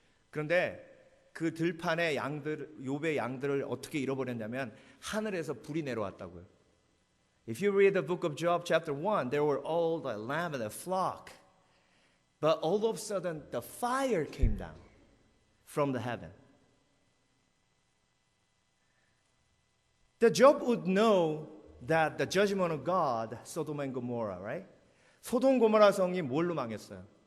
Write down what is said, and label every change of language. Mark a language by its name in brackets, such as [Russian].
[Korean] 그런데 그 들판에 욥의 양들을 어떻게 잃어버렸냐면 하늘에서 불이 내려왔다고요. [English] If you read the book of Job chapter 1, there were all the lamb and the flock. But all of a sudden the fire came down from the heaven. The Job would know that the judgment of God, Sodom and Gomorrah, right? [Korean] 소돔 고모라 성이 뭘로 망했어요?